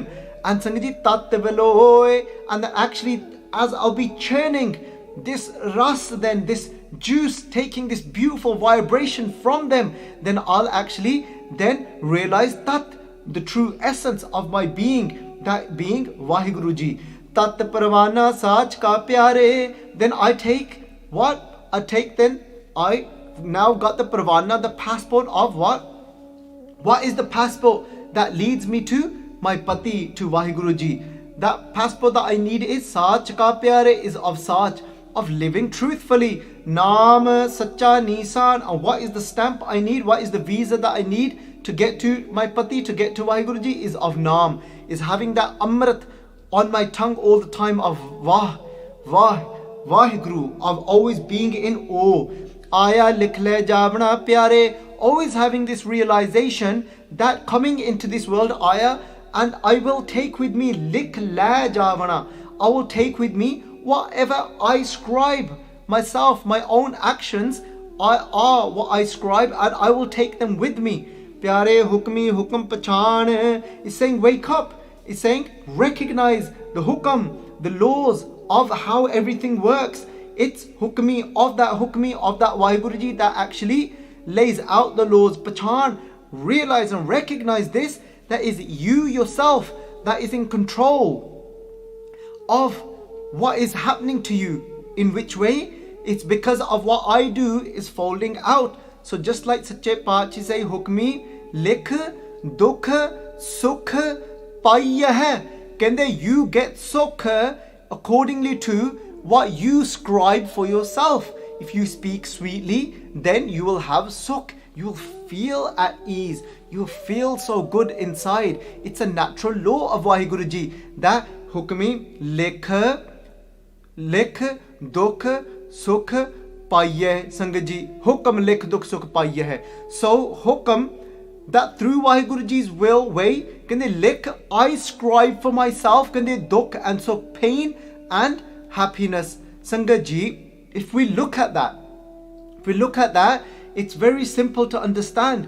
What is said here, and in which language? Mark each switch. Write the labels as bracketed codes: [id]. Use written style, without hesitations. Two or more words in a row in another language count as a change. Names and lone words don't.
[en] And Sangaji tat veloy, and actually as I'll be churning this ras, then this juice, taking this beautiful vibration from them, then I'll actually then realize that the true essence of my being, that being Vaheguru Ji. [pa] ਤਤ ਪਰਵਾਣਾ ਸਚ ਕਾ ਪਿਆਰੇ. [en] Then I take what? I now got the parwana, the passport of what? What is the passport that leads me to my pati, to Vaheguru Ji? That passport that I need is [pa] ਸਚ ਕਾ ਪਿਆਰੇ, [en] is of sach, of living truthfully. [pa] ਨਾਮ ਸਚਾ ਨੀਸਾਣ. [en] And what is the stamp I need? What is the visa that I need to get to my pati, to get to Vaheguru Ji? Is of naam, is having that amrit on my tongue all the time of Vaheguru, of always being in awe. [pa] ਆਇਆ ਲਿਖ ਲੈ ਜਾਵਣਾ ਪਿਆਰੇ, [en] always having this realization that coming into this world, Aya, and I will take with me [pa] ਲਿਖ ਲੈ ਜਾਵਣਾ, [en] I will take with me whatever I scribe myself, my own actions are what I scribe, and I will take them with me. [pa] ਪਿਆਰੇ ਹੁਕਮੀ ਹੁਕਮ ਪਛਾਣ [en] is saying wake up. It's saying recognize the hukam, the laws of how everything works. It's hukmi of that Vaheguru Ji that actually lays out the laws. Pachan, realize and recognize this, that is you yourself that is in control of what is happening to you. In which way? It's because of what I do is folding out. So just like Sache Paatshah say, [pa] ਹੁਕਮੀ ਲਿਖ ਦੁਖ ਸੁਖ ਪਾਇਆ ਹੈ. [en] Kende you get sukh accordingly to what you scribe for yourself. If you speak sweetly, then you will have sukh. You will feel at ease. You will feel so good inside. It's a natural law of Vaheguru Ji that [pa] ਹੁਕਮੀ ਲਿਖ ਦੁਖ ਸੁਖ ਪਾਇਆ. ਸੰਗਤ ਜੀ, ਹੁਕਮ ਲਿਖ ਦੁਖ ਸੁਖ ਪਾਇਆ ਹੈ. [en] So hukam, that through Vaheguru Ji's will way, can they likh, I scribe for myself, can they dukh and sukh, pain and happiness. [pa] ਸੰਗਤ ਜੀ, [en] if we look at that, it's very simple to understand.